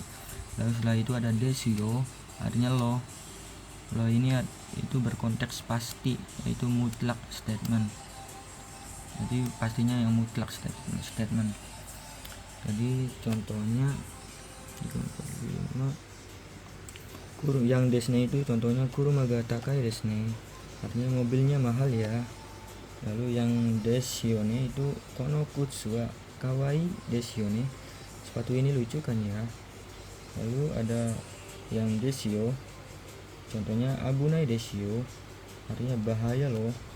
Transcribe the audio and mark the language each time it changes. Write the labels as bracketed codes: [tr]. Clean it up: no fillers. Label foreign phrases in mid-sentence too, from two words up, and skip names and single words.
[id] Lalu setelah itu ada desyo artinya lo ini itu berkonteks pasti, yaitu mutlak statement, jadi pastinya yang mutlak statement. Jadi contohnya yang desne itu contohnya [ja] 車が高いですね, [id] artinya mobilnya mahal ya. Lalu yang desyone itu [ja] この靴は可愛いでしょうね, [id] sepatu ini lucu kan ya. Lalu ada yang desyo, contohnya [ja] 危ないでしょう, [id] artinya bahaya loh.